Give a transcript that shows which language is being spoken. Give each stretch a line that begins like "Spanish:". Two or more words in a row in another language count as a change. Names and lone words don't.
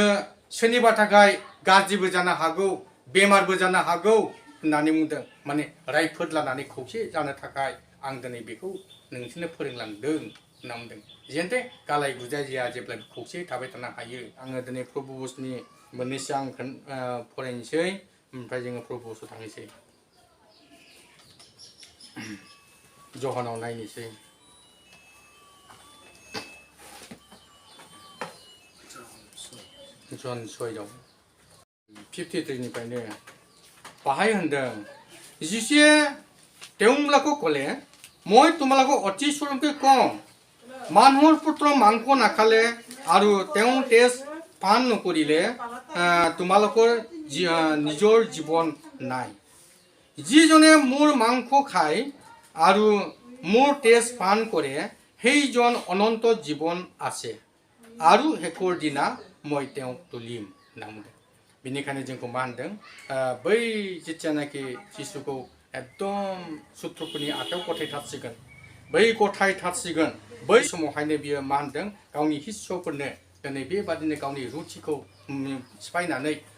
Bodo: सोरनिबा थाखाय गाज्रिबो जानो हागौ बेमारबो जानो हागौ होननानै बुंदों माने रायफोद लानानै खौसे जानो थाखाय आं दिनै बेखौ नोंसोरनो फोरोंलांदों होनना बुंदों जेनथे गालाय गुजाय जाया जेब्लाबो खौसे थाबाय थानो हायो आङो दिनै प्रभु बसनि मोननैसो आं फरायनोसै ओमफ्राय जोङो प्रभु बसआव थांनोसै जहानाव नायनोसै जन 6 53निफ्रायनो बाहाय होनदों
Assamese: যিচে তেওঁলোকক ক'লে মই তোমালোকক অতি স্বৰূপে কওঁ মানুহৰ পুত্ৰ মাংস নাখালে আৰু তেওঁ তেজ পান নকৰিলে তোমালোকৰ নিজৰ জীৱন নাই যিজনে মোৰ মাংস খায় আৰু মোৰ তেজ পান কৰে সেইজন অনন্ত জীৱন আছে আৰু শেষৰ দিনা মই তেওঁক তুলিম
Bodo: নামदों बेनिखायनो जोंखौ मा होनदों बै जेथियानाखि जिसुखौ एकदम सुथ्रफोरनि आखायाव गथायथारसिगोन बै गथायथारसिगोन बै समावहायनो बियो मा होनदों गावनि हिस्सफोरनो दिनै बेबादिनो गावनि रुथिखौ सिफायनानै